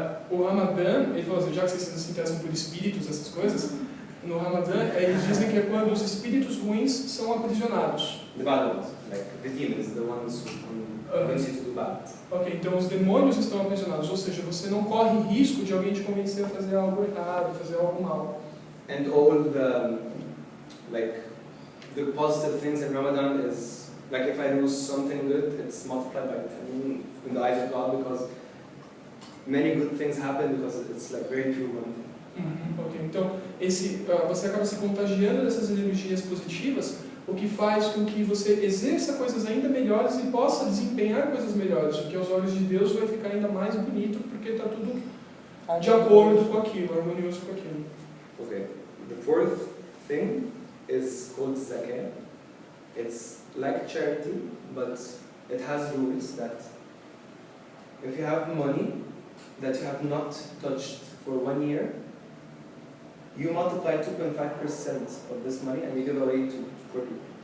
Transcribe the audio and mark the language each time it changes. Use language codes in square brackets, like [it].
[pt] O Ramadã, ele falou assim, já que vocês se interessam por espíritos, essas coisas, no Ramadã eles dizem que é quando os espíritos ruins são aprisionados. [en] The bad ones, like the demons, the ones who convince you to do bad. [pt] Ok, então os demônios estão aprisionados, ou seja, você não corre risco de alguém te convencer a fazer algo errado, fazer algo mal. [en] And all the positive things in Ramadan is, like if I do something good, it's multiplied by 10 in the eyes of God, because many good things happen because it's like very pure month. [pt] Ok, então você acaba se contagiando dessas energias positivas, o que faz com que você exerça coisas ainda melhores e possa desempenhar coisas melhores, o que aos olhos de Deus vai ficar ainda mais bonito, porque está tudo de acordo com aquilo, harmonioso com aquilo. [en] Okay. The fourth thing is called zakah. It's like charity, but it has rules that if you have money that you have not touched for 1 year, you multiply 2.5% of this money and you give away to poor people.